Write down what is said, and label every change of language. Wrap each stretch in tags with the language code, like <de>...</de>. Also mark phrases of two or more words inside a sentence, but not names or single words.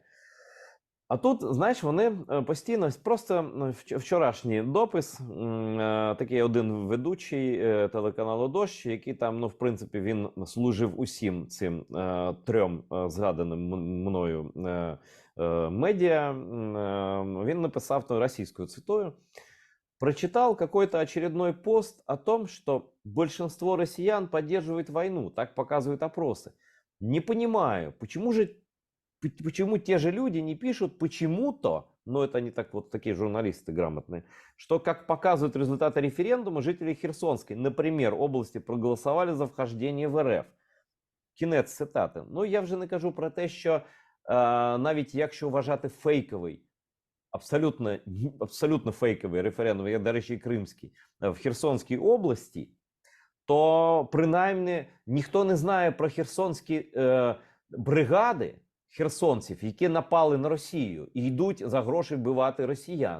<uk>А тут, знаєш, вони постійно, просто вчорашній допис, такий один ведучий телеканалу «Дождь», який там, ну, в принципі, він служив усім цим 3 згаданим мною медіа, він написав, то російською цитую,</uk> <ru>«Прочитал какой-то очередной пост о том, что большинство россиян поддерживает войну, так показывают опросы. Не понимаю, почему те же люди не пишут почему-то, но это не так, вот такие журналисты грамотные, что, как показывают результаты референдума, жители Херсонской, например, области проголосовали за вхождение в РФ».</ru> <uk>Кінець цитати. Ну, я вже не кажу про те, що навіть якщо вважати фейковий, абсолютно фейковий референдум, як, до речі, і кримський, в Херсонській області, то принаймні ніхто не знає про херсонські бригади херсонців, які напали на Росію і йдуть за гроші вбивати росіян.</uk>